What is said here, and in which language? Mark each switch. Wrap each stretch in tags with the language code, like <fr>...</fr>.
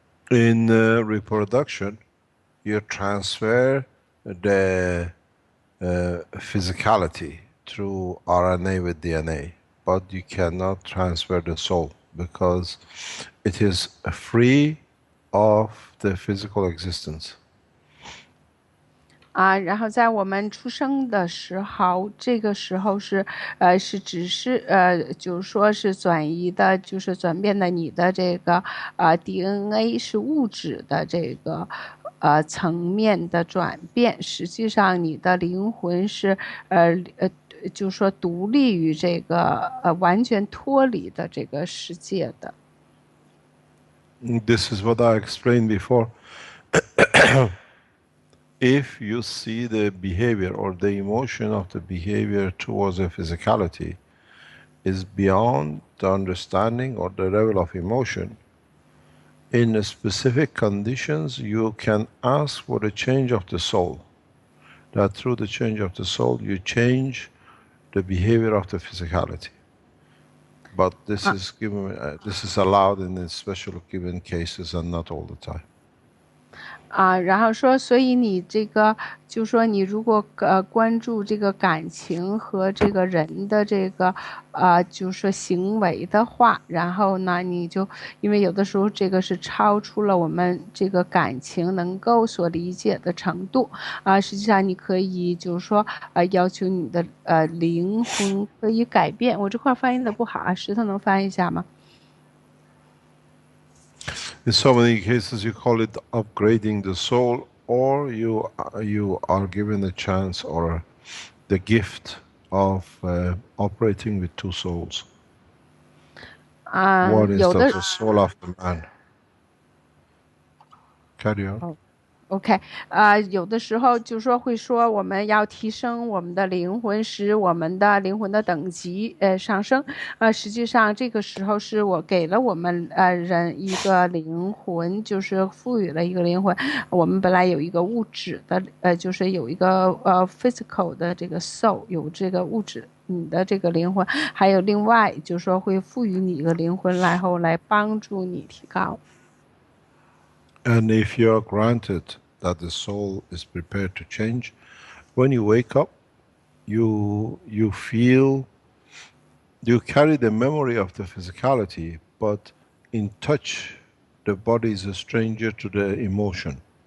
<en>In reproduction, you transfer the physicality through RNA with DNA, but you cannot transfer the soul because it is free of the physical existence.</en> <zh>然后在我们出生的时候，这个时候是只是就是说是转移的，就是转变的你的这个DNA 是物质的这个层面的转变，实际上你的灵魂是就是说独立于这个完全脱离的这个世界的。</zh> <en>This is what I explained before. If you see the behavior or the emotion of the behavior towards a physicality is beyond the understanding or the level of emotion, in specific conditions, you can ask for a change of the soul. That through the change of the soul, you change the behavior of the physicality. But this is given, this is allowed in the special given cases and not all the time.</en> <zh>然后说，所以你这个就说你如果关注这个感情和这个人的这个就说行为的话，然后呢，你就因为有的时候这个是超出了我们这个感情能够所理解的程度实际上你可以就是说要求你的灵魂可以改变。我这块翻译的不好石头能翻译一下吗？</zh> <en>In so many cases, you call it upgrading the soul, or you are given a chance or the gift of operating with two souls. One is the soul of the man. Carry on.</en> <zh>OK，有的时候就说会说我们要提升我们的灵魂，使我们的灵魂的等级上升。实际上这个时候是我给了我们人一个灵魂，就是赋予了一个灵魂。我们本来有一个物质的就是有一个physical 的这个 soul， 有这个物质。你的这个灵魂，还有另外就是说会赋予你一个灵魂，然后来帮助你提高。</zh> <en>And if you are granted that the soul is prepared to change, when you wake up, you feel, you carry the memory of the physicality, but in touch, the body is a stranger to the emotion.</en>